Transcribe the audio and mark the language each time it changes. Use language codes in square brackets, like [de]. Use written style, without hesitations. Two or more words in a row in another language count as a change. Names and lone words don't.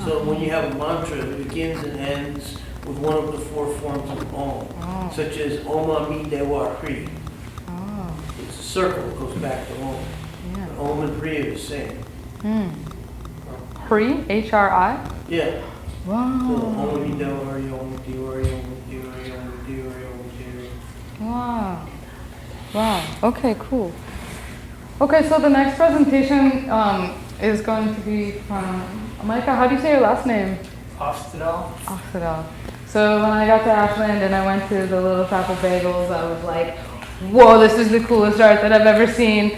[en] So when you have a mantra, it begins and ends with one of the 4 forms of Om, Oh. such as [sa] Om Ami Dewa Hri. [en] Oh, It's a circle, it goes back to Om. yeah. But Om and Hri are the same. Hmm. Hri, H-R-I? Yeah. So Wow. [sa] Om Ami Dewa Hri, Om Dewa Hri, Om Dewa Hri, Om Dewa Hri, Om Dewa Hri. [en] Wow. Wow. Okay, cool. Okay, so the next presentation is going to be from Micah. How do you say your last name? Oxidal. So when I got to Ashland and I went to the Little Chapel Bagels, I was like, whoa, this is the coolest art that I've ever seen.